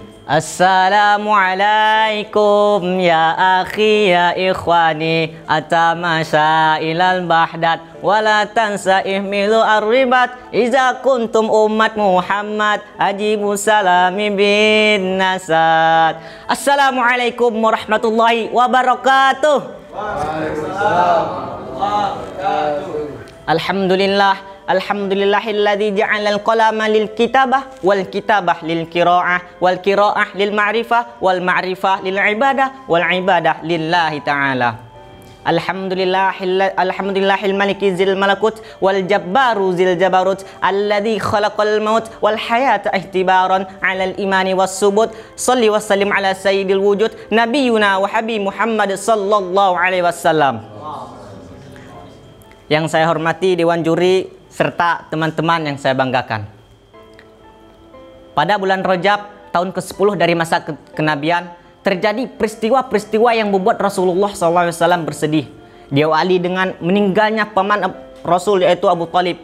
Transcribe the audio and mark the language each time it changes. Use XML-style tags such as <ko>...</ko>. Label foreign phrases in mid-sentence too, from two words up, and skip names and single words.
<ar>السلام عليكم يا أخي يا إخواني, أتمشى إلى البهدة ولا تنسى احمل الرباط إذا كنتم أمة محمد أجيبوا سلامي بالنشاط. السلام عليكم ورحمة الله وبركاته. وعليكم السلام ورحمة الله وبركاته. الحمد لله الحمد لله الذي جعل القلم للكتابة والكتابة للقراءة والقراءة للمعرفة والمعرفة للعبادة والعبادة لله تعالى. الحمد لله المالك ذي الملكوت والجبار ذي الجبروت الذي خلق الموت والحياة اختبارا على الإيمان والثبوت. صل وسلم على سيد الوجود نبينا وحبيب محمد صلى الله عليه وسلم.</ar> <id>Yang saya hormati dewan juri serta teman-teman yang saya banggakan. Pada bulan Rajab tahun ke-10 dari masa kenabian terjadi peristiwa-peristiwa yang membuat Rasulullah SAW bersedih. Diawali dengan meninggalnya paman Rasul yaitu Abu Talib.</id>